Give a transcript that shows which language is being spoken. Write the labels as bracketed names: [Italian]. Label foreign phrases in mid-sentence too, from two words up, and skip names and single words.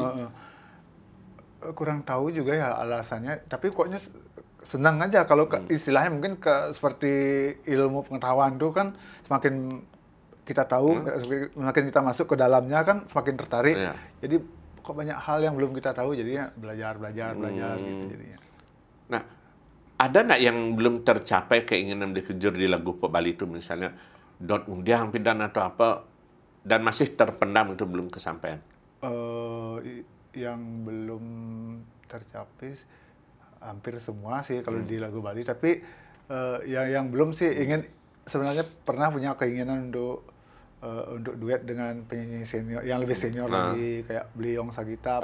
[Indonesian] Kurang tahu juga ya alasannya, tapi koknya senang aja kalau istilahnya mungkin seperti ilmu pengetahuan itu kan semakin kita tahu, semakin kita masuk ke dalamnya kan semakin tertarik. Jadi kok banyak hal yang belum kita tahu, jadinya belajar gitu jadinya. Nah, ada nggak yang belum tercapai keinginan Beli Kejur di lagu Pok Bali itu, misalnya dot undiang pidan atau apa, dan masih terpendam itu belum kesampaian? Yang belum tercapai hampir semua sih kalau di lagu Bali, tapi yang belum sih sebenarnya pernah punya keinginan untuk duet dengan penyanyi senior yang lebih senior lagi, kayak Bliong Sagita.